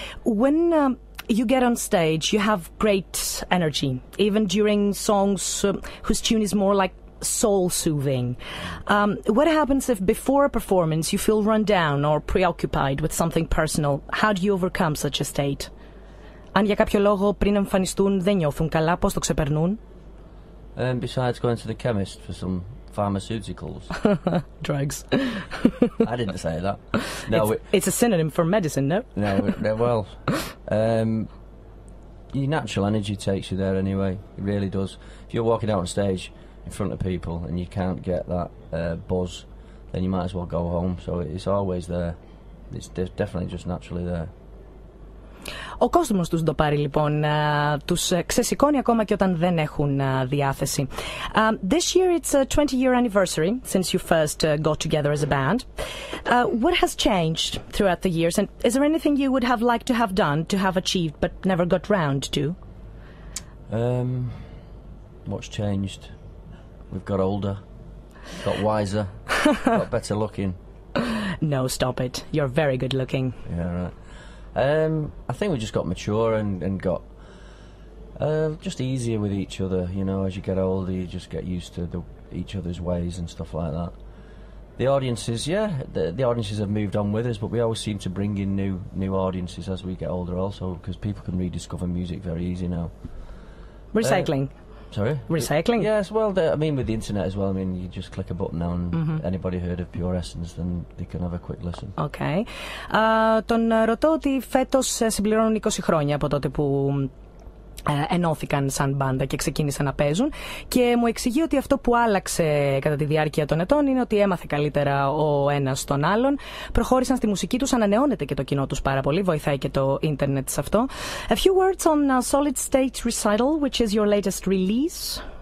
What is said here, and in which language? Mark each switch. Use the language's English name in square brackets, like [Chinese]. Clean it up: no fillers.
[English] When you get on stage, you have great energy, even during songs whose tune is more like soul-soothing. What happens if before a performance you feel run down or preoccupied with something personal? How do you overcome such a state? [Greek] Αν για κάποιο λόγο πριν εμφανιστούν δεν νιώθουν καλά, πώς το ξεπερνούν? [English] Besides going to the chemist for some pharmaceuticals. Drugs. I didn't say that. No, it's a synonym for medicine, no? No, well, your natural energy takes you there anyway. It really does. If you're walking out on stage in front of people and you can't get that buzz, then you might as well go home. So it's always there. It's definitely just naturally there. [Greek] Ο κόσμος τους το πάρει λοιπόν, τους ξεσηκώνει ακόμα και όταν δεν έχουν διάθεση. [English] This year it's a 20-year anniversary since you first got together as a band. What has changed throughout the years, and is there anything you would have liked to have done, to have achieved, but never got round to? What's changed? We've got older, got wiser, got better looking. No, stop it. You're very good looking. Yeah, right. I think we just got mature and got just easier with each other. You know, as you get older, you just get used to each other's ways and stuff like that. The audiences, the audiences have moved on with us, but we always seem to bring in new audiences as we get older also, because people can rediscover music very easy now. Recycling. Sorry? Recycling? Yes, well, I mean, with the internet as well, I mean, you just click a button now and anybody heard of Puressence, then they can have a quick listen. Okay. [Greek] Τον ρωτώ ότι φέτος συμπληρώνουν 20 χρόνια από τότε που ενώθηκαν σαν μπάντα και ξεκίνησαν να παίζουν, και μου εξηγεί ότι αυτό που άλλαξε κατά τη διάρκεια των ετών είναι ότι έμαθε καλύτερα ο ένας τον άλλον, προχώρησαν στη μουσική τους, ανανεώνεται και το κοινό τους πάρα πολύ, βοηθάει και το ίντερνετ σε αυτό. [English] A few words on Solid State Recital, which is your latest release.